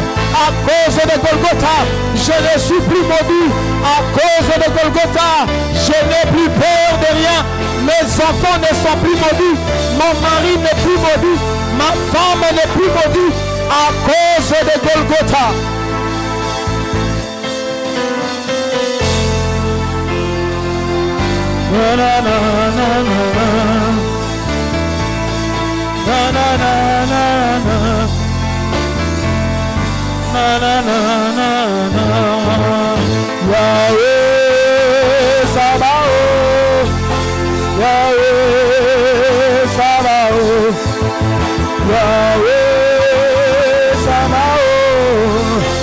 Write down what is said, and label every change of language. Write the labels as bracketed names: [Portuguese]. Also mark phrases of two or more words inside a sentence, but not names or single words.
[French] À cause de Golgotha, je ne suis plus maudit. À cause de Golgotha, je n'ai plus peur de rien. Mes enfants ne sont plus maudits. Mon mari n'est plus maudit. Ma femme n'est plus maudite. À cause de Golgotha. Na na na na na na na na na na na na Yahweh Sabaoth, Yahweh Sabaoth, Yahweh Sabaoth,